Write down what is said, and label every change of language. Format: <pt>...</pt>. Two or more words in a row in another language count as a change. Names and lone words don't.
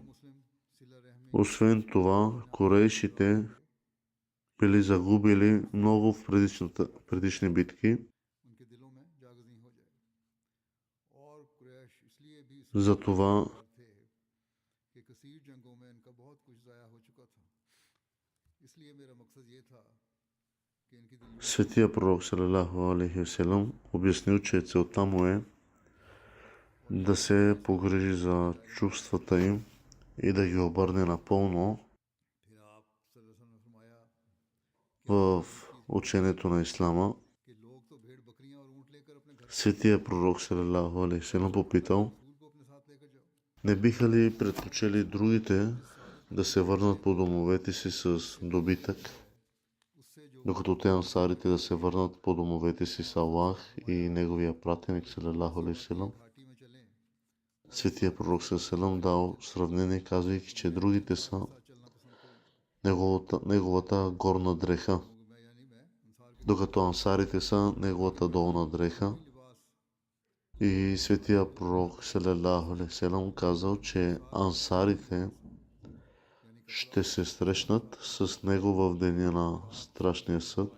<bg>Освен това, корейшите били загубили много в предишни битки. Затова светия пророк</bg> <ar>صلى الله عليه وسلم</ar> <bg>обяснил, че целта му е да се погрижи за чувствата им и да ги обърне напълно в учението на ислама. Светия пророк</bg> <ar>صلى الله عليه وسلم</ar> <bg>попитал: не биха ли предпочели другите да се върнат по домовете си с добитък, докато те ансарите да се върнат по домовете си с Аллах и неговия пратеник</bg> <ar>صلى الله عليه وسلم?</ar> <bg>Светия пророк</bg> <ar>صلى الله عليه وسلم</ar> <bg>дал сравнение, казвайки, че другите са неговата горна дреха, докато ансарите са неговата долна дреха. И светия пророк</bg> <ar>صلى الله عليه وسلم</ar> <bg>казал, че ансарите ще се срещнат с него в деня на страшния съд.</bg>